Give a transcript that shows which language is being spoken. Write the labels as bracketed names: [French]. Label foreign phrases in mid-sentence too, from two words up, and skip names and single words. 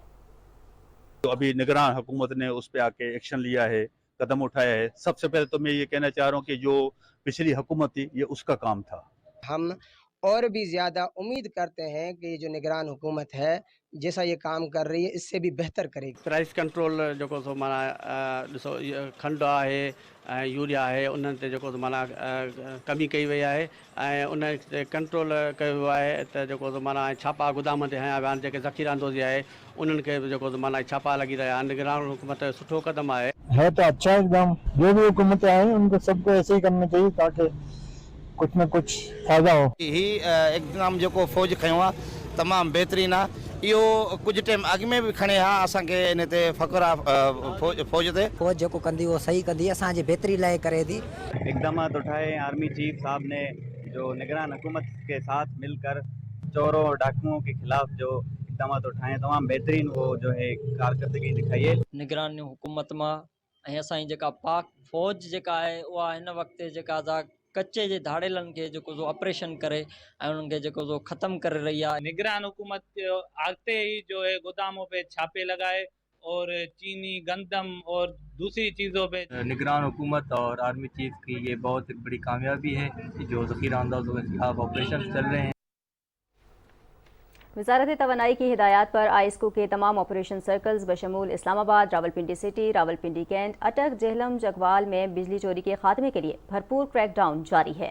[Urdu] تو ابھی نگراں حکومت نے اس پہ آ کے ایکشن لیا ہے، قدم اٹھایا ہے۔ سب سے پہلے تو میں یہ کہنا چاہ رہا ہوں کہ جو پچھلی حکومت تھی یہ اس کا کام تھا۔ ہم اور بھی زیادہ امید کرتے ہیں کہ یہ جو نگران حکومت ہے جیسا یہ کام کر رہی ہے اس سے بھی بہتر کرے گی۔ [English] price control [Sindhi] جو سو माना ॾिसो खंडु आहे ऐं यूरिया आहे उन्हनि ते जेको माना कमी कई वई आहे ऐं उन ते कंट्रोल कयो वियो आहे त जेको माना छापा गोदाम ते हया विया आहिनि जेके ज़ख़ीरा अंदोज़ी आहे उन्हनि खे बि जेको माना छापा लॻी रहिया आहिनि। निगरान हुकूमत जो सुठो कदम है [Urdu] تو اچھا ایکدم. جو بھی حکومتیں آئے ان کو سب کو ایسے ہی کرنا چاہیے تاکہ کچھ نہ کچھ فائدہ ہو. [Sindhi] ही एकदम जो फौज खयों आहे तमामु बहितरीनु आहे। इहो कुझु टाइम अॻु में बि खणे हा, असांखे इन ते फ़ख़्रु आहे फौज ते। फौज जेको कंदी उहो सही कंदी, असांजी बहितरी लाइ करे थी। [Urdu] اقدامات اٹھائے [English] army chief [Urdu] صاحب نے جو نگران حکومت کے ساتھ مل کر چوروں اور ڈاکوؤں کے خلاف جو اقدامات اٹھائے تمام بہترین وہ جو ہے کارکردگی دکھائی ہے. [Sindhi] निगरान हुकूमत मां ऐं असांजी जेका पाक फौज जेका आहे उहा हिन वक़्तु जेका कच्चे जे धाड़ेलनि खे जेको ऑपरेशन करे ऐं उन्हनि खे जेको ख़त्म करे रही आहे। [Urdu] نگران حکومت آتے ہی جو ہے گوداموں پہ چھاپے لگائے اور چینی، گندم اور دوسری چیزوں پہ. نگران حکومت اور [English] army chief [Urdu] کی یہ بہت ایک بڑی کامیابی ہے کہ جو ذخیرہ اندوزوں کے خلاف آپریشن چل رہے ہیں. وزارت توانائی کی ہدایت پر آئیسکو کے تمام [English] operation circles [Urdu] بشمول اسلام آباد، راولپنڈی سٹی، راولپنڈی کینٹ، اٹک، جہلم، جگوال میں بجلی چوری کے خاتمے کے لیے بھرپور کریک ڈاؤن جاری ہے.